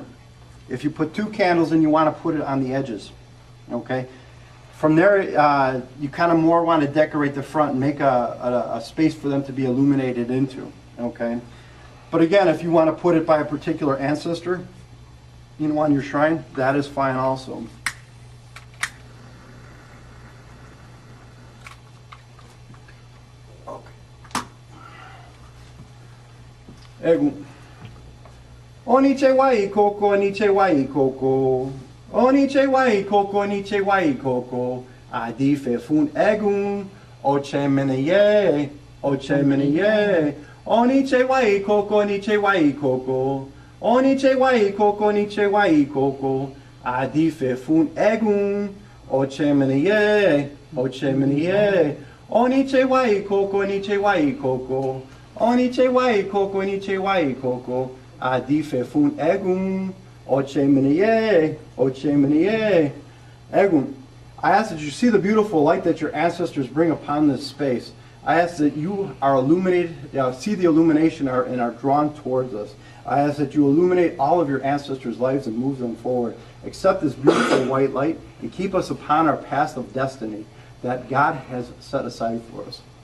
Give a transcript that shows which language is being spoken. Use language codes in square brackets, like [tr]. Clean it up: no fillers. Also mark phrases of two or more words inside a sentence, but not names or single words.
[en] If you put 2 candles in, you want to put it on the edges, okay? From there, you kind of more want to decorate the front and make a space for them to be illuminated into, okay? But again, if you want to put it by a particular ancestor, on your shrine, that is fine also. Okay. [yo] Oniche wai koko, oniche wai koko. Oniche wai koko, oniche wai koko. Adi fe fun egun. Oche meneye, oche meneye. Oniche wai koko, oniche wai koko. Oniche wai koko, oniche wai koko. Adi fe fun egun. Oche meneye, oche meneye. Oniche wai koko, oniche wai koko. Oniche wai koko, oniche wai koko. Adi fe fun egun. Oche meneye, oche meneye. Egun. [en] I ask that you see the beautiful light that your ancestors bring upon this space. I ask that you are illuminated, see the illumination and are drawn towards us. I ask that you illuminate all of your ancestors' lives and move them forward. Accept this beautiful white light and keep us upon our path of destiny that God has set aside for us.